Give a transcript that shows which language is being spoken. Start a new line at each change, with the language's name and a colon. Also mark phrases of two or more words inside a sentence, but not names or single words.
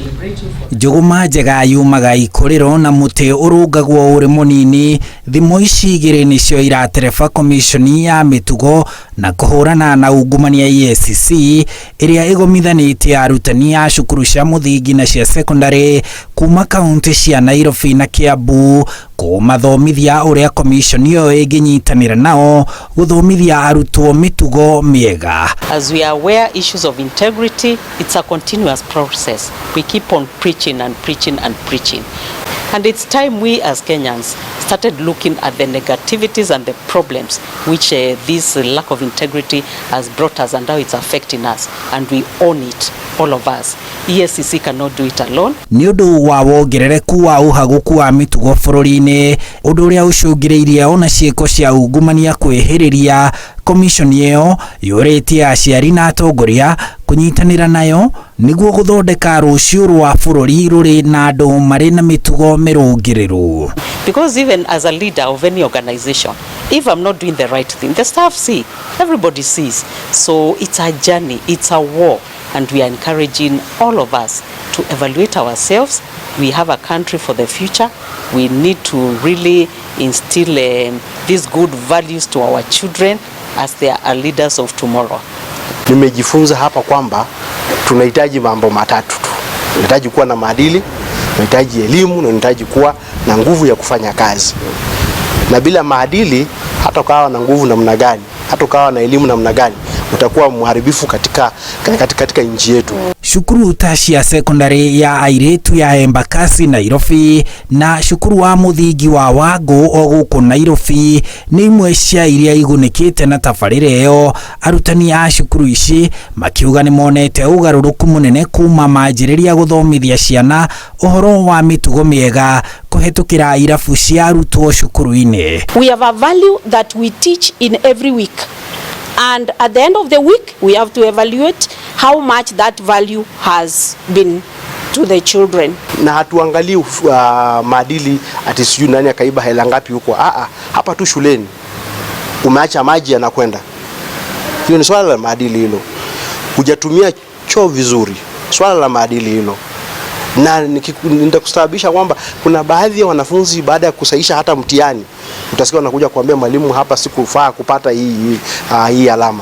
Kikuyu: Njuguma njega yumaga ikuriro na muti urungagwo uri munini thimo ici igiri nicio iratereba komishoni ya mĩtugo na kuhurana na ungumania EACC iria igomithanitie arutani a cukuru cia mũthingi na cia cekondarĩ kuma kaunti cia Nairobi na Kiambu kumathomithia uria komishoni iyo inginyitanira nao guthomithia arutwo mĩtugo miega.
English: As we are aware, issues of integrity, it's a continuous process. We keep on preaching and preaching and preaching. And it's time we as Kenyans started looking at the negativities and the problems which this lack of integrity has brought us and how it's affecting us. And we own it, all of us. EACC cannot do it alone.
Kikuyu: Ni undu wa wongerereku wa uhaguku wa mĩtugo bũrũri-inĩ, undu uria ucungĩrĩirie ona ciĩko cia ungumania kwĩhĩrĩria, komishoni iyo yũrĩtie aciari na atongoria kunyitanĩra nayo niguo guthondeka rũciũ rwa bũrũri rũrĩ na andũ marĩ na mĩtugo mĩrũngĩrĩru.
English: Because even as a leader of any organization, if I'm not doing the right thing, the staff see, everybody sees. So it's a journey, it's a war, and we are encouraging all of us to evaluate ourselves. We have a country for the future. We need to really instill these good values to our children as they are leaders of tomorrow.
Swahili: Nimejifunza hapa kwamba tunahitaji mambo matatu tu. Tunahitaji kuwa na maadili, tunahitaji elimu, na tunahitaji kuwa na nguvu ya kufanya kazi. Na bila maadili, hata ukawa na nguvu namna gani, hata ukawa na elimu namna gani, utakuwa mharibifu katika nchi yetu.
Kikuyu: Cukuru ta cia cekondarĩ ya airĩtu ya Embakasi Nairobi na cukuru wa mũthingi wa Wangũ o gũkũ Nairobi nĩ imwe cia iria igunĩkĩte na tabarĩra ĩyo. Arutani a cukuru ici makiuga nĩ monete ũgarũrũku mũnene kuma manjĩrĩria gũthomithia ciana ũhoro wa mĩtugo mĩega kũhetũkĩra irabu cia arutwo cukuru-inĩ.
English: We have a value that we teach in every week. And at the end of the week, we have to evaluate how much that value has been to the children.
Swahili: Na hatuangalii maadili ati sijui nani akaiba hela ngapi huko. Hapa tu shuleni umeacha maji yanakwenda. Hiyo ni swala la maadili hilo. Hujatumia choo vizuri, swala la maadili hilo. Na nitakustabisha kwamba kuna baadhi ya wanafunzi baada ya kusahisha hata mtihani utasikia wanakuja kuambia mwalimu, hapa sikufaa kupata hii alama.